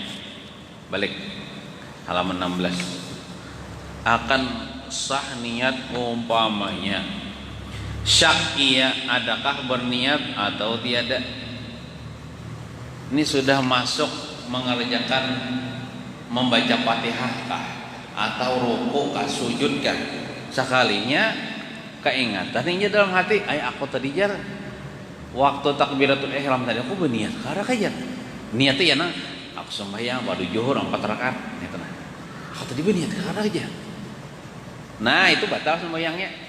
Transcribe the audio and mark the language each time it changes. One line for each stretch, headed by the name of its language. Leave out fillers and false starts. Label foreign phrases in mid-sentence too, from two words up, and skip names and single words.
Indonesian: Balik halaman 16. Akan sah niat umpamanya. Syak ia adakah berniat atau tiada. Ini sudah masuk mengerjakan membaca Fatihah kah, atau ruku kah, sujud kah.
Banjar: Sekalinya keingatan ini dalam hati, aku tadi jar waktu takbiratul ihram tadi aku berniat karena kayak niatnya ya nah aku sembahyang pada zuhur 4 rakaat gitu nah.
Indonesian: Aku tadi berniat karena aja. Nah, itu batal sembahyangnya.